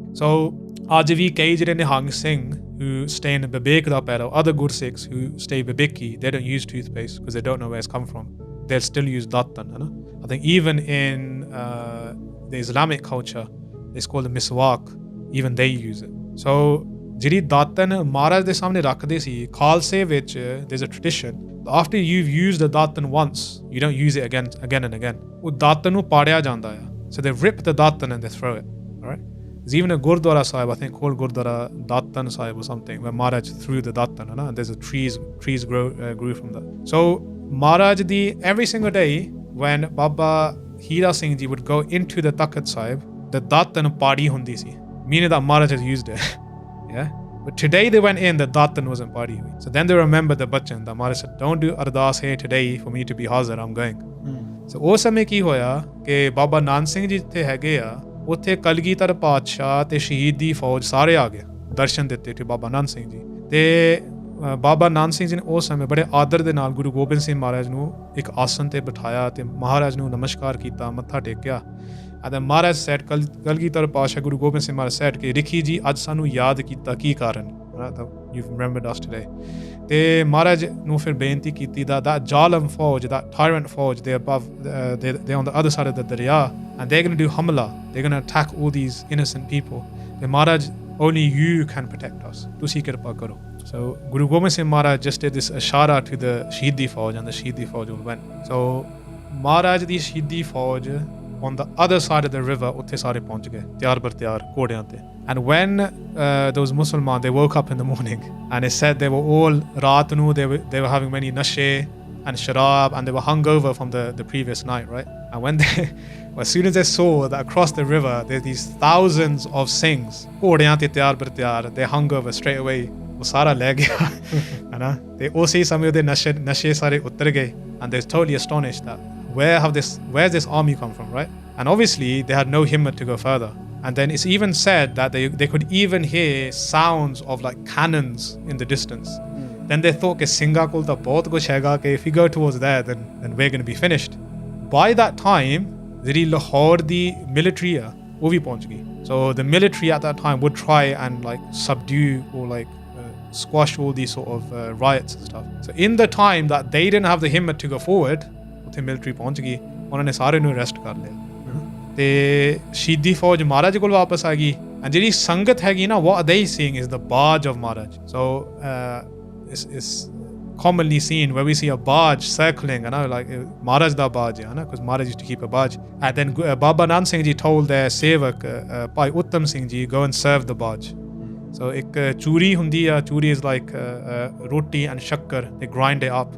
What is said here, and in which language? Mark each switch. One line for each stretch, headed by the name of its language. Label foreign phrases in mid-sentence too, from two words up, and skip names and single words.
English: So Ajavi Kaijir and Nihang Singh, who stay in Babek da Pero, other Gursikhs who stay Babeki, they don't use toothpaste because they don't know where it's come from. They'll still use datan. I think even in the Islamic culture, it's called the miswak, even they use it. So
Punjabi: ਜਿਹੜੀ ਦਾਤਨ ਮਹਾਰਾਜ ਦੇ ਸਾਹਮਣੇ ਰੱਖਦੇ ਸੀ, ਖਾਲਸੇ ਵਿੱਚ
English: there's a tradition, after you've used the ਦਾਤਨ once, you don't use it again and again.
Punjabi: ਉਹ ਦਾਤਨ ਨੂੰ ਪਾੜਿਆ ਜਾਂਦਾ ਆ.
English: So they rip the ਦਾਤਨ and they throw it. Alright? There's even a Gurdwara Saheb, I think called Gurdwara Datan Saheb or something, where Maharaj threw the Datan, and there's a trees grew from that. So Maharaj every single day when Baba Hira Singh Ji would go into the Takhat Sahib, the
Punjabi: ਦਾਤਨ ਪਈ ਹੁੰਦੀ ਸੀ,
English: meaning that Maharaj has used it. Yeah, but today they went in, the datan wasn't party. So then they remembered the bachan that Maharaj said, don't do ardas here today for me to be hazir, I'm going.
Punjabi: So ਉਸ ਸਮੇਂ ਕੀ ਹੋਇਆ ਕਿ ਬਾਬਾ ਨਾਨਕ ਸਿੰਘ ਜੀ ਜਿੱਥੇ ਹੈਗੇ ਆ, ਉੱਥੇ ਕਲਗੀਧਰ ਪਾਤਸ਼ਾਹ ਤੇ ਸ਼ਹੀਦੀ ਫੌਜ ਸਾਰੇ ਆ ਗਏ ਦਰਸ਼ਨ ਦਿੱਤੇ ਤੇ ਬਾਬਾ ਨਾਨਕ ਸਿੰਘ ਜੀ। ਤੇ ਬਾਬਾ ਨਾਨਕ ਸਿੰਘ ਜੀ ਨੇ ਉਸ ਸਮੇਂ ਬੜੇ ਆਦਰ ਦੇ ਨਾਲ ਗੁਰੂ ਗੋਬਿੰਦ ਸਿੰਘ ਮਹਾਰਾਜ ਨੂੰ ਇੱਕ ਆਸਨ ਤੇ ਬਿਠਾਇਆ ਤੇ ਮਹਾਰਾਜ ਨੂੰ ਨਮਸਕਾਰ ਕੀਤਾ, ਮੱਥਾ ਟੇਕਿਆ।
English: And then Maharaj said, Kalgitar Pasha, Guru Gobind Singh Maharaj said,
Punjabi: ਰਿਖੀ ਜੀ, ਅੱਜ ਸਾਨੂੰ ਯਾਦ ਕੀਤਾ ਕੀ ਕਾਰਨ.
English: You've remembered us today.
Punjabi: ਤੇ ਮਹਾਰਾਜ ਨੂੰ ਫਿਰ ਬੇਨਤੀ ਕੀਤੀ
English: that Jalam Fauj, that tyrant Fauj, they're above, they're on the other side of the Darya, and they're going to do hamla. They're going to attack all these innocent people. Then Maharaj, only you can protect us.
Punjabi: ਤੁਸੀਂ ਕਿਰਪਾ ਕਰੋ.
English: So Guru Gobind Singh Maharaj just did this ashara to the Shahidi Fauj, and the Shahidi Fauj went. So
Punjabi: ਮਹਾਰਾਜ ਦੀ ਸ਼ਹੀਦੀ ਫ਼ੌਜ,
English: on the other side of the river,
Punjabi: ਉੱਤੇ ਸਾਰੇ ਪਹੁੰਚ ਗਏ, ਤਿਆਰ ਬਰ ਤਿਆਰ, ਘੋੜਿਆਂ ਤੇ.
English: And when those Muslims, they woke up in the morning, and it said they were all
Punjabi: ਰਾਤ ਨੂੰ,
English: they were having many nashe and sharab, and they were hungover from the previous night, right? And when as soon as they saw that across the river, there's these thousands of Singhs,
Punjabi: ਘੋੜਿਆਂ ਤੇ ਤਿਆਰ ਬਰ ਤਿਆਰ,
English: they hungover straight away.
Hindi: वो सारा ले गया, है ना? They उसी समय उधर नशे सारे उतर गए,
English: and they're totally astonished that where's this army come from, right? And obviously they had no himmat to go further. And then it's even said that they could even hear sounds of like cannons in the distance. Then they thought
Punjabi: ਕਿ ਸਿੰਘਾਂ ਕੋਲ ਤਾਂ ਬਹੁਤ ਕੁਝ ਹੈਗਾ ਕਿ
English: if we go towards there, then we're going to be finished. By that time, the Lahore the military
Hindi: वो भी पहुंच गई.
English: So the military at that time would try and like subdue or like squash all these sort of riots and stuff. So in the time that they didn't have the himmat to go forward,
Punjabi: ਉੱਥੇ military ਪਹੁੰਚ ਗਈ, ਉਹਨਾਂ ਨੇ ਸਾਰੇ ਨੂੰ ਅਰੈਸਟ ਕਰ ਲਿਆ ਤੇ ਸ਼ਹੀਦੀ ਫੌਜ ਮਹਾਰਾਜ ਕੋਲ ਵਾਪਸ ਆ ਗਈ। and ਜਿਹੜੀ ਸੰਗਤ ਹੈਗੀ ਨਾ,
English: what are they seeing is the barge of Maharaj. So it's commonly seen where we see a barge circling, like Maharaj da barge, because Maharaj used to keep a barge. And then Baba Nanak Singh Ji told their sevak, Bhai Uttam Singh Ji, go and serve the barge. So
Punjabi: ਇੱਕ ਚੂਰੀ ਹੁੰਦੀ ਹੈ,
English: churi is like roti and shakkar, they grind it up.